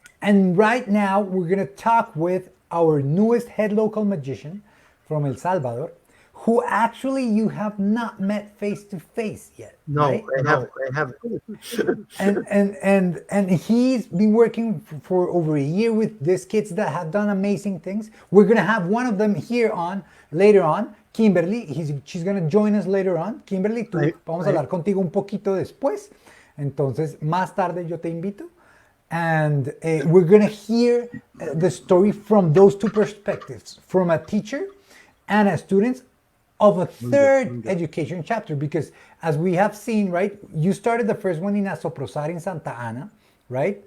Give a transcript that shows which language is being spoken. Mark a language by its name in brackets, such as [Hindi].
[English] And right now we're gonna talk with our newest head local magician from El Salvador, who actually you have not met face to face yet, No, right? I haven't. And he's been working for over a year with these kids that have done amazing things. We're gonna have one of them here on later on, Kimberly. She's gonna join us later on. [Spanish] Kimberly, vamos a hablar contigo un poquito después. Entonces, más tarde yo te invito. [English] And we're gonna hear the story from those two perspectives, from a teacher and a student of a third education chapter, because as we have seen, right, you started the first one in Asoprosar in Santa Ana, right?